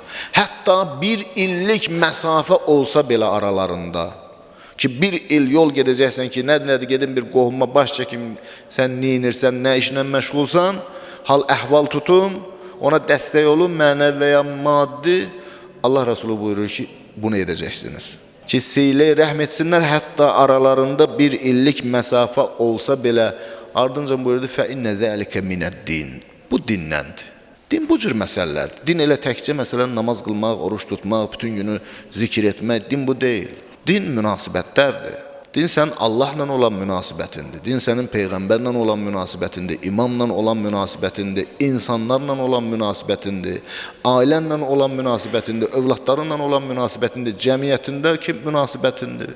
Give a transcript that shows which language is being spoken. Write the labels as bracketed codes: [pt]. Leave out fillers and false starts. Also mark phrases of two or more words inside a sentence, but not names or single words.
[az] Hətta bir illik məsafə olsa belə aralarında, ki bir il yol gedəcəksən ki, nədir gedin bir qohuma baş çəkim, sən neyinirsən, nə işlə məşğulsan, hal əhval tutum, ona dəstək olun, mənəvi və ya maddi. Allah Resulü buyurur ki, bunu edəcəksiniz. Ki, silə rəhm etsinlər, hətta aralarında bir illik məsafə olsa belə, ardınca buyurdu, [ar] فَإِنَّ ذَلِكَ مِنَ الدِّينِ [az] Bu dinləndir. Din bu cür məsələlərdir. Din elə təkcə məsələn namaz qılmaq, oruç tutmaq, bütün günü zikir etmək, din bu deyil. Din münasibətlərdir. Din sənin Allahla olan münasibətindir. Din sənin Peyğəmbərlə olan münasibətindir, imamla olan münasibətindir, insanlarla olan münasibətindir, ailənlə olan münasibətindir, övladlarınla olan münasibətindir, cəmiyyətindəki münasibətindir.